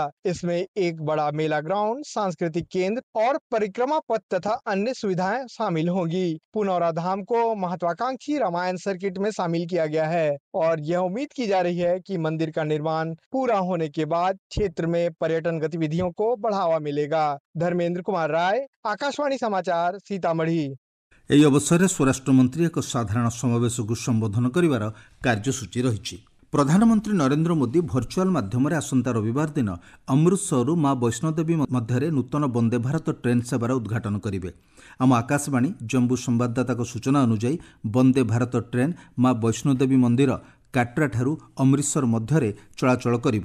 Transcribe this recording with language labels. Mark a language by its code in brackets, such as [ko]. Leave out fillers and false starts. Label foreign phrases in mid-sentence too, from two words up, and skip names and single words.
[hi] इसमें एक बड़ा मेला ग्राउंड, सांस्कृतिक केंद्र और परिक्रमा पथ तथा अन्य सुविधाएं शामिल होंगी। पुनौरा धाम को महत्वाकांक्षी रामायण सर्किट में शामिल किया गया है और यह उम्मीद की जा रही है कि मंदिर का निर्माण पूरा होने के बाद क्षेत्र में पर्यटन गतिविधियों को बढ़ावा मिलेगा। धर्मेंद्र कुमार राय, आकाशवाणी समाचार, सीतामढ़ी। [or] ଏହି ଅବସରରେ ସ୍ୱରାଷ୍ଟ୍ରମନ୍ତ୍ରୀ ଏକ ସାଧାରଣ ସମାବେଶକୁ ସମ୍ବୋଧନ କରିବାର କାର୍ଯ୍ୟସୂଚୀ ରହିଛି। ପ୍ରଧାନମନ୍ତ୍ରୀ ନରେନ୍ଦ୍ର ମୋଦି ଭର୍ଚୁଆଲ ମାଧ୍ୟମରେ ଆସନ୍ତା ରବିବାର ଦିନ ଅମୃତସରରୁ ମା ବୈଷ୍ଣୋଦେବୀ ମଧ୍ୟରେ ନୂତନ ବନ୍ଦେ ଭାରତ ଟ୍ରେନ୍ ସେବାର ଉଦ୍ଘାଟନ କରିବେ। ଆମ ଆକାଶବାଣୀ ଜମ୍ମୁ ସମ୍ବାଦଦାତାଙ୍କ ସୂଚନା ଅନୁଯାୟୀ ବନ୍ଦେ ଭାରତ ଟ୍ରେନ୍ ମା ବୈଷ୍ଣୋଦେବୀ ମନ୍ଦିର କାଟ୍ରାଠାରୁ ଅମୃତସର ମଧ୍ୟରେ ଚଳାଚଳ କରିବ।